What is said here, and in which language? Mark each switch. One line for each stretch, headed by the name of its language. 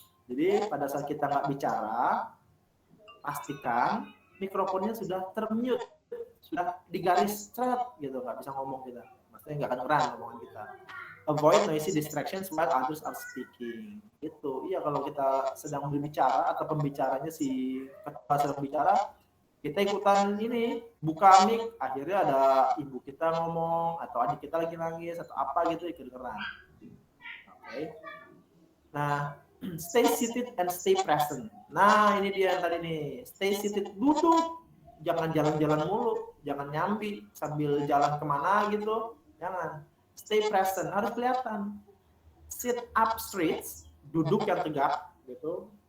Indonesian: Jadi pada saat kita nggak bicara, pastikan mikrofonnya sudah termute, sudah digaris straight gitu, nggak bisa ngomong kita. Maksudnya nggak kedengeran ngomongan kita.
English: Avoid noisy distractions while others are speaking.
Indonesian: Gitu. Iya, kalau kita sedang berbicara atau pembicaranya si ketua sedang bicara, kita ikutan ini, buka mic, akhirnya ada ibu kita ngomong atau adik kita lagi nangis atau apa gitu, kedengeran. Oke.
English: Nah, stay seated and stay present.
Indonesian: Nah, ini dia yang tadi nih.
English: Stay seated,
Indonesian: duduk. Jangan jalan-jalan mulu, jangan nyambi sambil jalan kemana gitu. Jangan.
English: Stay present,
Indonesian: harus kelihatan.
English: Sit up straight,
Indonesian: duduk yang tegak gitu.